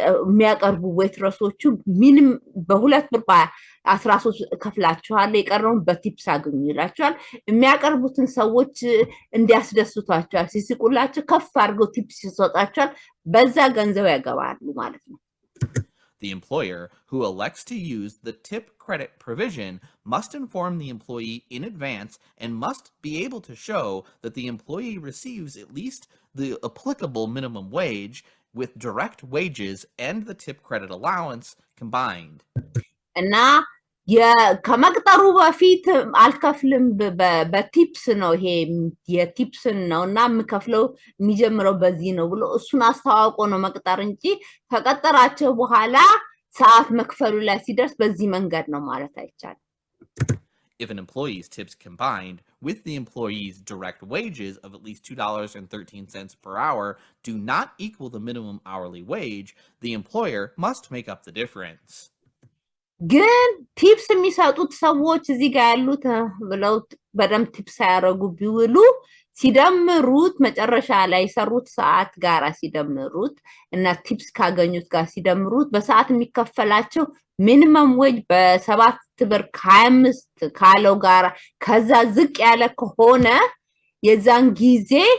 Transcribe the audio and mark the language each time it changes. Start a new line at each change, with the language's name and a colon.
Amharic: የሚያቀርቡ ዌትረሶቹ ምንም በ2 ብር 13 ከፍላቸዋል የቀረውን በቲፕስ አገኙ ይላቸዋል የሚያቀርቡትን ሰዎች እንዲያስደስቷቸው ሲስቁላቸው ከፍ አድርገው ቲፕስ ይሰጣቸዋል በዛ ገንዘብ ያገባሉ ማለት ነው
English: The employer who elects to use the tip credit provision must inform the employee in advance and must be able to show that the employee receives at least the applicable minimum wage with direct wages and the tip credit allowance combined.
Amharic: እና ከመቅጠሩ በፊት አልከፍልም በቲፕስ ነው ይሄ የቲፕስ ነውና የምከፍለው የሚጀምረው በዚህ ነው ብሎ እሱን አስተዋውቆ ነው መቅጠር እንጂ ከቀጠራቸው በኋላ ሰዓት መክፈሉ ላይ ሲደርስ በዚህ መንገድ ነው ማለት አይቻልም
English: If an employee's tips combined with the employee's direct wages of at least $2.13 per hour do not equal the minimum hourly wage, the employer must make up the difference.
Amharic: ግን ቲፕስ የሚሰጡት ሰዎች እዚህ ጋር ያሉት ብለው በደም ቲፕስ ያረጉ ቢውሉ ሲደምሩት መጨረሻ ላይ ሰሩት ሰዓት ጋር ሲደምሩት እና ቲፕስ ካገኙት ጋር ሲደምሩት በሰዓት የሚከፈላቸው ሚኒመም ዌጅ በ7 ብር 25 ካለው ጋር ከዛ ዝቅ ያለ ከሆነ የዛን ጊዜ